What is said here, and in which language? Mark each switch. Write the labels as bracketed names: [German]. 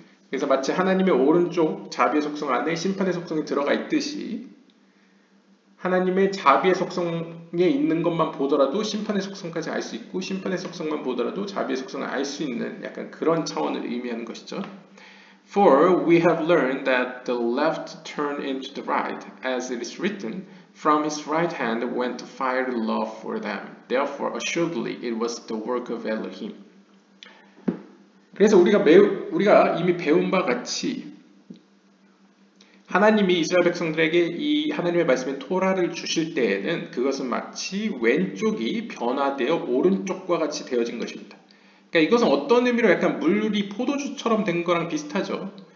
[Korean] 그래서 마치 하나님의 오른쪽 자비의 속성 안에 심판의 속성이 들어가 있듯이 하나님의 자비의 속성에 있는 것만 보더라도 심판의 속성까지 알 수 있고 심판의 속성만 보더라도 자비의 속성을 알 수 있는 약간 그런 차원을 의미하는 것이죠. [English] For we have learned that the left turned into the right, as it is written, from his right hand went fiery love for them. Therefore, assuredly, it was the work of Elohim. [Korean] 그래서 우리가 이미 배운 바 같이 하나님이 이스라엘 백성들에게 이 하나님의 말씀인 토라를 주실 때에는 그것은 마치 왼쪽이 변화되어 오른쪽과 같이 되어진 것입니다. 그러니까 이것은 어떤 의미로 약간 물이 포도주처럼 된 거랑 비슷하죠.